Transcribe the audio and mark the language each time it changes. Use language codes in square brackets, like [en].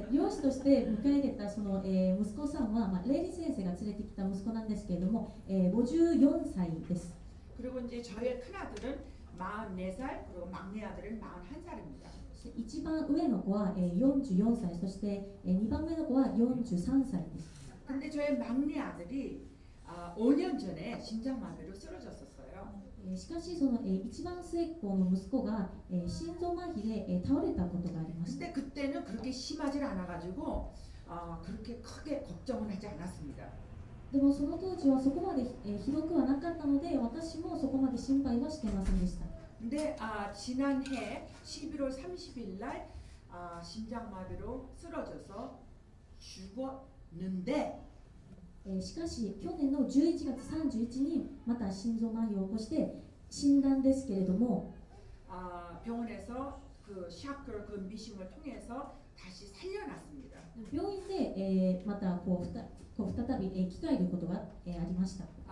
[ja] 養子として迎え入れたその、息子さんは、レイリ先生が連れてきた息子なんですけれども、54歳です。 [ko] 그리고 이제 저의 큰 아들은 44살 그리고 막내 아들은 41살입니다. [ja] 一番上の子は、44歳、そして、2番目の子は43歳です。 [ko] 근데 저의 막내 아들이 5년 전에 심장마비로 쓰러졌었어요. [ja] しかしその、一番末っ子の息子が、心臓麻痺で、倒れたことがありました。 [ko] 근데 그때는 그렇게 심하지 않아가지고 그렇게 크게 걱정은 하지 않았습니다. [ja] でもその当時はそこまで、ひどくはなかったので、私もそこまで心配はしてませんでした。 [ko] 근데 지난해 11월 30일 날 심장마비로 쓰러져서 죽었는데 [ja] しかし去年の11月31日にまた心臓麻痺を起こして死んだんですけれども、 [ko] 병원에서 그 샤크 그 미심을 통해서 다시 살려놨습니다. [ja] 病院で、またこう再び、生き返ることが、ありました。